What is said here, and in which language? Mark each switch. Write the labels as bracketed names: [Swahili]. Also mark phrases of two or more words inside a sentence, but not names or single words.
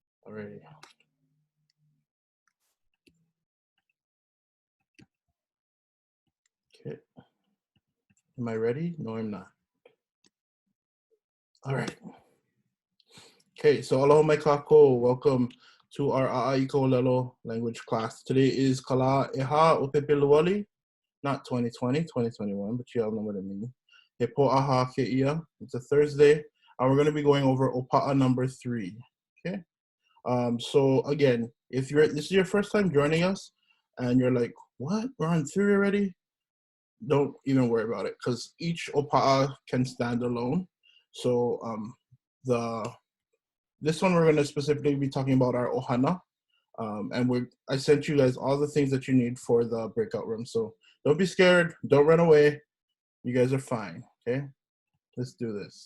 [English] All right. Okay. Am I ready? No, I'm not. All right. Okay, so [Hawaiian] aloha mai kākou. [English] Welcome to our ʻAʻA ʻŌLELO language class. Today is [Hawaiian] kala eha o pepeluali, [English] not 2020, 2021, but you all know what I mean. [Hawaiian] He po'aha ke'ia. [English] It's a Thursday, and we're going to be going over ʻOPAʻA number 3. Okay. So again, if this is your first time joining us, and you're like, what? We're on 3 already? Don't even worry about it, because each ʻOPAʻA can stand alone. So this one we're going to specifically be talking about our ʻOhana, and I sent you guys all the things that you need for the breakout room. So don't be scared, don't run away. You guys are fine. Okay, let's do this.